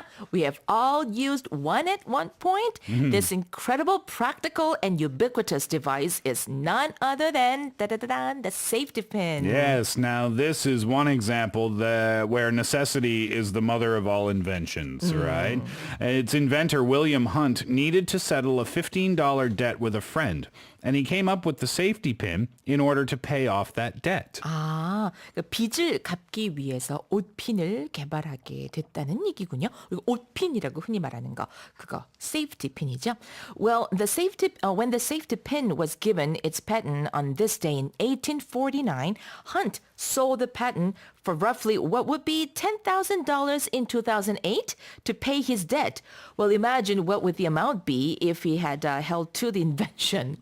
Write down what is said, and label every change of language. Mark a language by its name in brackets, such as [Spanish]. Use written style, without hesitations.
[English] We have all used one at one point. This incredible, practical, and ubiquitous device is none other than the safety pin. Yes, now this is one example where necessity is the mother of all inventions, right? Its inventor, William Hunt, needed to settle a $15 debt with a friend. And he came up with the safety pin in order to pay off that debt. [Korean] 아, 빚을 갚기 위해서 옷핀을 개발하게 됐다는 얘기군요. 그리고 옷핀이라고 흔히 말하는 거, 그거 safety pin이죠. [English] Well, when the safety pin was given its patent on this day in 1849, Hunt sold the patent for roughly what would be $10,000 in 2008 to pay his debt. Well, imagine what would the amount be if he had held to the invention.